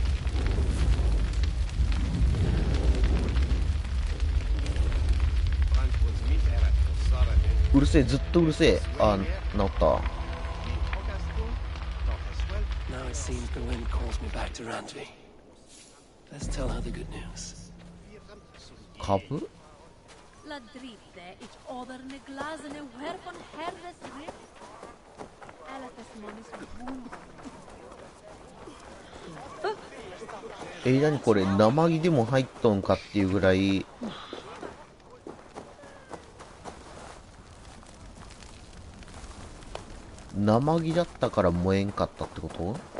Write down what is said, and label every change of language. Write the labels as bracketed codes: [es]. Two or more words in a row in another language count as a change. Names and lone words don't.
[ja] うるせえ、ずっとうるせえ。あ、治った。 [en] Now it seems the wind calls me back to Randvi. Let's tell her the good news. [ja] 株？ La dritte, ich oderne glasene werfon herres rip. Elatas monis wund. 何これ、生木でも入っとんかっていうぐらい。生木だったから燃えんかったってこと？